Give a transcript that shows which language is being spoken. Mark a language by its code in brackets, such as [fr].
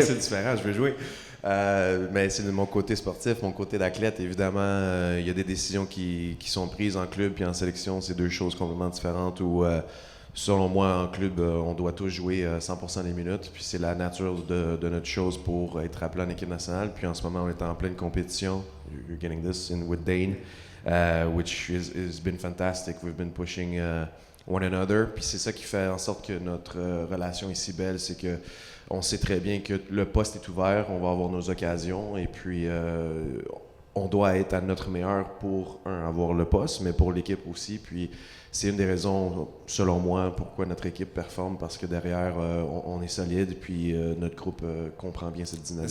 [fr] c'est différent, je vais jouer. Mais c'est de mon côté sportif, mon côté d'athlète. Évidemment, il y a des décisions qui sont prises en club puis en sélection. C'est 2 choses complètement différentes où, selon moi, en club, on doit tous jouer 100% des minutes. Puis c'est la nature de notre chose pour être appelé en équipe nationale. Puis en ce moment, on est en pleine compétition. [en] You're getting this in with Dane, which has been fantastic. We've been pushing one another. [fr] Puis c'est ça qui fait en sorte que notre relation est si belle, c'est que on sait très bien que le poste est ouvert, on va avoir nos occasions et puis on doit être à notre meilleur pour, avoir le poste, mais pour l'équipe aussi. Puis c'est une des raisons, selon moi, pourquoi notre équipe performe, parce que derrière, on est solide, puis notre groupe comprend bien cette dynamique.